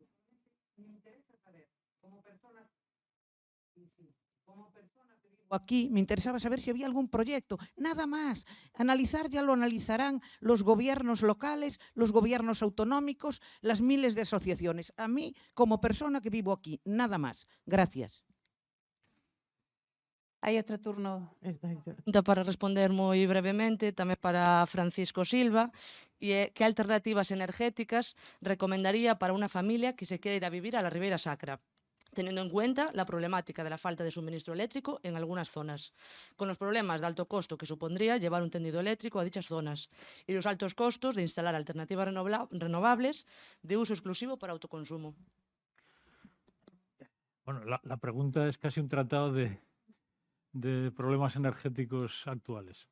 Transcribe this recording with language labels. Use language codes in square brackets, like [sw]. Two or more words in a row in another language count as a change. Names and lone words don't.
[es] Me interesa saber, como persona que vivo aquí, me interesaba saber si había algún proyecto, nada más. Analizar ya lo analizarán los gobiernos locales, los gobiernos autonómicos, las miles de asociaciones. A mí, como persona que vivo aquí, nada más. Gracias. [gl] Hai outro turno. Para responder moi brevemente, tamén para Francisco Silva, e que alternativas energéticas recomendaría para unha familia que se quere ir a vivir [es] a la Ribeira Sacra, teniendo en cuenta la problemática de la falta de suministro eléctrico en algunas zonas, con los problemas de alto costo que supondría llevar un tendido eléctrico a dichas zonas y los altos costos de instalar alternativas renovables de uso exclusivo para autoconsumo. Bueno, la pregunta es casi un tratado de problemas energéticos actuales.